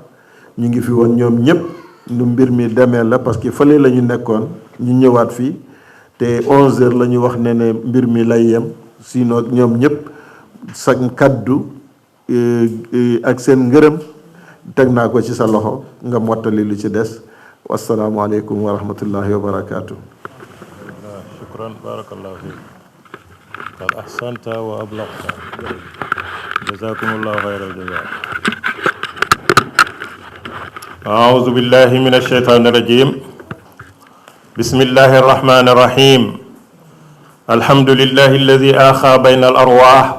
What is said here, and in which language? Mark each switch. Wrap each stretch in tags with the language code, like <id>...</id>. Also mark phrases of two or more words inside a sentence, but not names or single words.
<wo>ñu ngi fi woon ñoom ñëpp nu mbir mi demee la parce que fële la ñu nekkoon ñu ñëwaat fii te 11h la ñu wax ne mbir mi lay yem sinon ñoom ñëpp sa kaddu ak seen ngërëm teg naa ko ci sa loxo nga mottali lu ci des.</wo> <ar>والسلام عليكم ورحمة الله وبركاته. شكرا بارك الله فيك قد أحسنت وأبلغت جزاكم الله خير الجزاء. أعوذ بالله من الشيطان الرجيم بسم الله الرحمن الرحيم الحمد لله الذي آخى بين الأرواح</ar>